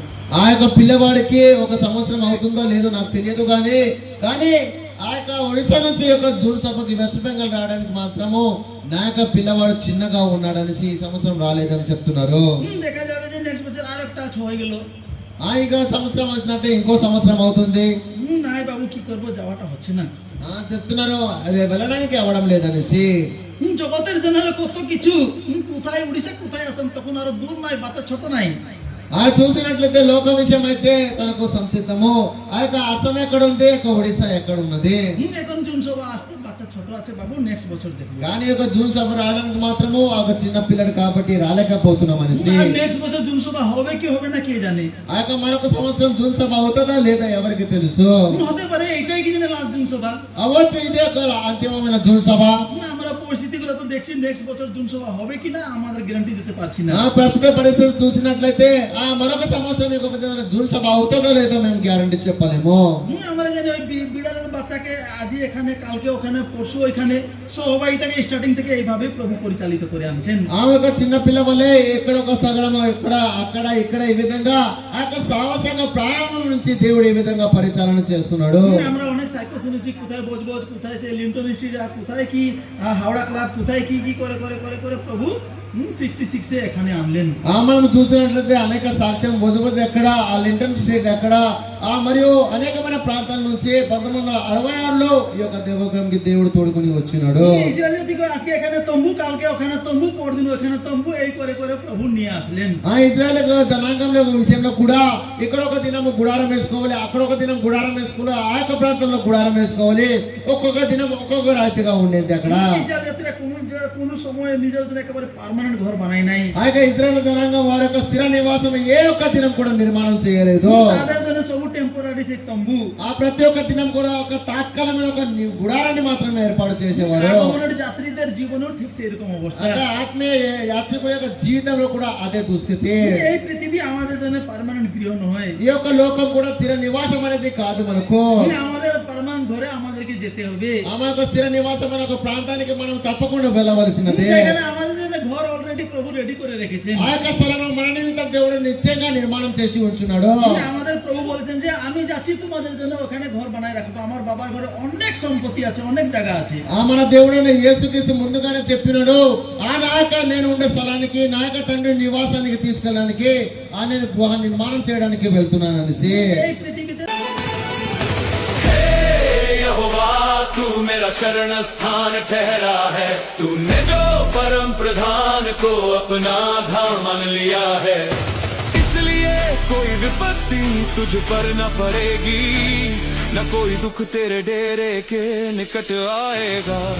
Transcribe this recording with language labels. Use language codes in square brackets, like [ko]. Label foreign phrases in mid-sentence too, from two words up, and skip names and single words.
[te] ఆ యొక్క పిల్లవాడికి ఒక సంవత్సరం అవుతుందో లేదో నాకు తెలియదు కానీ ఆ యొక్క ఒడిశా నుంచి యొక్క జూన్ సభకి వెస్ట్ బెంగాల్ రావడానికి మాత్రము నా యొక్క పిల్లవాడు చిన్నగా ఉన్నాడనేసి ఈ సంవత్సరం రాలేదని చెప్తున్నారు। [bn] দেখা যাবে যে নেক্সট বছর আর একটা হয়ে গেল, [te] ఇక సంవత్సరం వచ్చినట్టే ఇంకో సంవత్సరం అవుతుంది। [bn] নাই বাবু কি করবো, যাওয়াটা হচ্ছে না। [te] చెప్తున్నారు అది వెళ్ళడానికి అవ్వడం లేదనేసి। [bn] জগতের জন্য কত কিছু, কোথায় উড়িষ্যা কোথায় আসাম, তখন আরো দূর নাই, বাচ্চা ছোট নাই। [te] చూసినట్లయితే లోక విషయం అయితే తనకు సంసిద్ధము, ఆ యొక్క అస్సాం ఎక్కడ ఉంది, యొక్క ఒడిశా ఎక్కడ ఉన్నది। [bn] এখন জুন সভা আসতে বাচ্চা ছোট আছে বাবু, నెక్స్ట్ বছর দেখবো। [te] కానీ యొక్క జూన్ సభ రావడానికి మాత్రము ఒక చిన్న పిల్లడు కాబట్టి రాలేకపోతున్నాం అనేసి। [bn] నెక్స్ట్ বছর জুন সভা হবে কি হবে না কে জানে। [te] ఆ యొక్క మరొక సంవత్సరం జూన్ సభ అవుతుందా లేదా ఎవరికి తెలుసు। [bn] হতে পারে এটাই কি লাস্ট জুন সভা, [te] అవ్వచ్చు ఇదే ఒక అంతిమమైన జూన్ సభ। [bn] আমরা পরিস্থিতিগুলো তো দেখছি, নেক্সট বছর জুন সভা হবে কিনা আমাদের গ্যারান্টি দিতে পারছি না। [te] ప్రస్తుత పరిస్థితి చూసినట్లయితే మరొక సంవత్సరం యొక్క జూన్ సభ అవుతుందో లేదో మేము గ్యారంటీ చెప్పలేము। [bn] আমরা জানি ওই বিড়ালের বাচ্চাকে আজ এখানে, কালকে ওখানে, পরশু ওইখানে, সবাইটাকে স্টার্টিং থেকে এইভাবে প্রভু পরিচালিত করে আনছেন। [te] ఆమె ఒక చిన్న పిల్ల వల్లే ఎక్కడ ఒక స్థలము ఇక్కడ అక్కడ ఇక్కడ ఈ విధంగా ఆ యొక్క సాహసంగా ప్రారంభం నుంచి దేవుడు ఈ విధంగా పరిచాలన చేస్తున్నాడు। [bn] আমরা অনেক সাইকেল শুনেছি, কোথায় বজবজ, কোথায় সে লিন্টন স্ট্রিট, কোথায় কি হাওড়া ক্লাব, কোথায় কি কি করে করে করে করে প্রভু 66 এখানে আনলেন। [te] మనం చూసినట్లయితే అనేక సాక్ష్యం బొజబొజ ఎక్కడ, ఆ లింటన్ స్ట్రీట్ ఎక్కడ, మరియు అనేకమైన ప్రాంతాల నుంచి 1966లో ఈ యొక్క దేవగ్రహంకి దేవుడు తోడుకొని వచ్చినాడు। [bn] ইসরায়েলের দিকে আজকে এখানে তম্বু, কালকে ওখানে তম্বু, পরদিন ওখানে তম্বু, এই করে করে প্রভু নিয়ে আসলেন। [te] ఆ ఇజ్రాయెల్ జనాంగంలో విషయంలో కూడా ఇక్కడ ఒక దినం గుడారం వేసుకోవాలి, అక్కడ ఒక దినం గుడారం వేసుకోవాలి, ఆ యొక్క ప్రాంతంలో గుడారం వేసుకోవాలి, ఒక్కొక్క దినం ఒక్కొక్క రాయితీగా ఉండేది అక్కడ। [bn] ইসরায়েলের কোন সময় নিজের জন্য একেবারে পার্মানেন্ট ঘর বানাই নাই। [te] ఆ యొక్క ఇజ్రాయెల్ జనాంగం వారి యొక్క స్థిర నివాసం ఏ ఒక్క దినం కూడా నిర్మాణం చేయలేదు। [bn] তাদের জন্য সব টেম্পোরারি সে তম্বু, [te] ఆ ప్రతి ఒక్క దినం కూడా ఒక తాత్కాలికమైన ఒక గుడారాన్ని మాత్రమే ఏర్పాటు చేసేవారు। [bn] আগমনের যাত্রীদের জীবনও ঠিক সেরকম অবস্থা। [te] అంటే ఆత్మీయ యాత్రికుల యొక్క జీవితంలో కూడా అదే దుస్థితి। [bn] এই পৃথিবী আমাদের জন্য পার্মানেন্ট গৃহ নয়, [te] ఈ యొక్క లోకం కూడా స్థిర నివాసం అనేది కాదు మనకు। [bn] আমাদের পার্মানেন্ট ঘরে আমাদেরকে যেতে হবে। [te] ఆమె యొక్క స్థిర నివాసం అనే ఒక ప్రాంతానికి మనం తప్పకుండా వెళ్ళవలసినదే। [bn] সেখানে আমাদের জন্য ঘর অলরেডি প্রভু রেডি করে রেখেছেন। [te] ఆ యొక్క స్థలం మన నిమిత్తం దేవుడు నిశ్చయంగా నిర్మాణం చేసి ఉంచున్నాడు। [bn] আমাদের প্রভু বলেছেন যে আমি যাচ্ছি তোমাদের জন্য ওখানে ঘর বানায় রাখবো, আমার বাবার ঘরে অনেক সম্পত্তি আছে, অনেক জায়গা আছে। [te] మన దేవుడైన యేసుక్రీస్తు ముందుగానే చెప్పినాడు, ఆ నాయక నేను ఉండే స్థలానికి, నాయక తండ్రి నివాసానికి తీసుకెళ్ళడానికి, నేను గృహ నిర్మాణం చేయడానికి వెళ్తున్నాను అనేసి। [bn] এই পৃথিবীতে [hi] यहोवा तू मेरा शरण स्थान ठहरा है, तूने जो परम प्रधान को अपना धाम मान लिया है, इसलिए कोई विपत्ति तुझ पर न पड़ेगी, न कोई दुख तेरे डेरे के निकट आएगा।